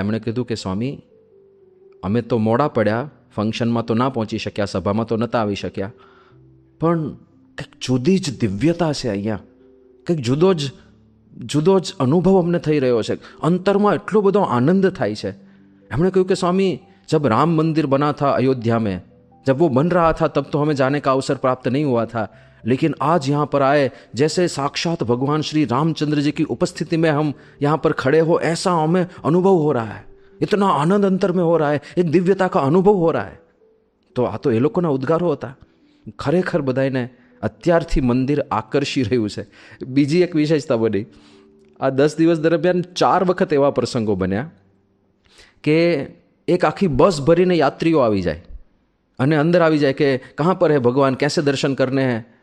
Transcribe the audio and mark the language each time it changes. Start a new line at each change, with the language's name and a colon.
Gujarati: એમણે કીધું કે સ્વામી, અમે તો મોડા પડ્યા, ફંક્શનમાં તો ના પહોંચી શક્યા, સભામાં તો નહોતા આવી શક્યા, પણ કંઈક જુદી જ દિવ્યતા છે અહીંયા, કંઈક જુદો જ અનુભવ અમને થઈ રહ્યો છે, અંતરમાં એટલો બધો આનંદ થાય છે. એમણે કહ્યું કે સ્વામી,
Hindi: जब राम मंदिर बना था अयोध्या में, जब वो बन रहा था तब तो हमें जाने का अवसर प्राप्त नहीं हुआ था, लेकिन आज यहाँ पर आए जैसे साक्षात भगवान श्री रामचंद्र जी की उपस्थिति में हम यहाँ पर खड़े हो, ऐसा हमें अनुभव हो रहा है, इतना आनंद अंतर में हो रहा है, एक दिव्यता का अनुभव हो रहा है.
Gujarati: તો આ તો એ લોકોના ઉદ્ગારો હતા. ખરેખર બધાને અત્યારથી મંદિર આકર્ષી રહ્યું છે. બીજી એક વિશેષતા બની, આ 10 દિવસ દરમિયાન 4 વખત એવા પ્રસંગો બન્યા કે એક આખી બસ ભરીને યાત્રીઓ આવી જાય અને અંદર આવી જાય કે
Hindi: કહાં પર હે ભગવાન, कैसे दर्शन करने हैं.